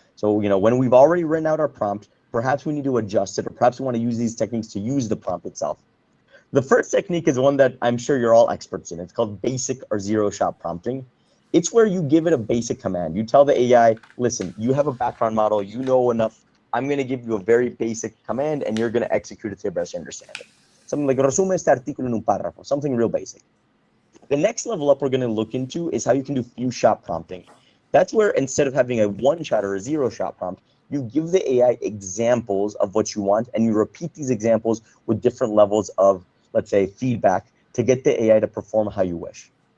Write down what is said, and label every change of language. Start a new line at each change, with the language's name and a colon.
English: So, when we've already written out our prompt, perhaps we need to adjust it, or perhaps we want to use these techniques to use the prompt itself. The first technique is one that I'm sure you're all experts in. It's called basic or zero-shot prompting. It's where you give it a basic command. You tell the AI, listen, you have a background model, you know enough I'm going to give you a very basic command, and you're going to execute it to your best understanding. Something like
Spanish: resume este artículo en un párrafo,
English: something real basic. The next level up we're going to look into is how you can do few-shot prompting. That's where instead of having a one-shot or a zero-shot prompt, you give the AI examples of what you want, and you repeat these examples with different levels of, let's say, feedback to get the AI to perform how you wish.